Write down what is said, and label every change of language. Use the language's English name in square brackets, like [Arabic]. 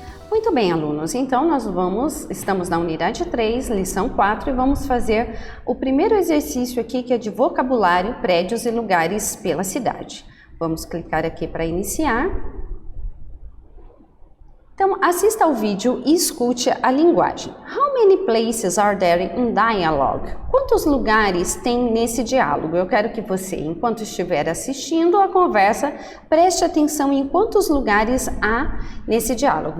[Portuguese] Muito bem, alunos, então estamos na unidade 3, lição 4 e vamos fazer o primeiro exercício aqui que é de vocabulário, prédios e lugares pela cidade. Vamos clicar aqui para iniciar. Então, assista ao vídeo e escute a linguagem. [English] How many places are there in dialogue? [Portuguese] Quantos lugares tem nesse diálogo? Eu quero que você, enquanto estiver assistindo a conversa, preste atenção em quantos lugares há nesse diálogo.